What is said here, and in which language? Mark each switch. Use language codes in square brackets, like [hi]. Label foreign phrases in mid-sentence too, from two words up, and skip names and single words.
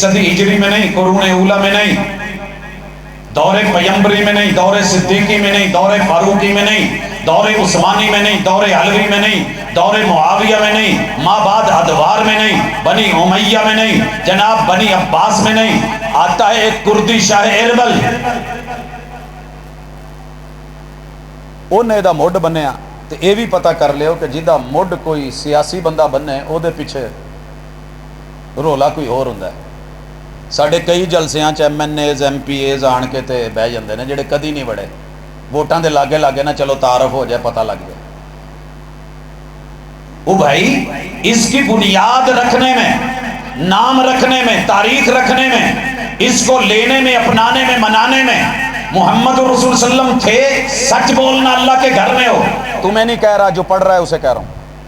[ur] صدی ہجری میں نہیں، قرون اولا میں نہیں، دور پیمبری میں نہیں، دور صدیقی میں نہیں، دور فاروقی میں نہیں، دور عثمانی میں نہیں، دور علوی میں نہیں، دور معاویہ میں نہیں، ماں بعد ادوار میں نہیں، بنی امیہ میں نہیں، جناب بنی عباس میں نہیں، آتا ہے ایک کردی شاہ اربل، [pa] انہیں دا موڈ بنیا۔ تو یہ بھی پتہ کر لیو کہ جدہ موڈ کوئی سیاسی بندہ بنے او دے پیچھے رولا کوئی اور ہوندا ہے۔ ساڈے کئی جلسیاں چ ایم این ایز ایم پی ایز آن کے تے بہ جاندے نے جڑے کدی نہیں بڑے، ووٹاں دے لاگے لاگے نہ چلو تعارف ہو جائے پتہ لگ جائے۔ [ur] او بھائی اس کی بنیاد رکھنے میں، نام رکھنے میں، تاریخ رکھنے میں، اس کو لینے میں، اپنانے میں، منانے میں محمد رسول صلی اللہ علیہ وسلم تھے۔ سچ بولنا اللہ کے گھر میں ہو، تمہیں نہیں کہہ رہا، جو پڑھ رہا ہے اسے کہہ رہا ہوں۔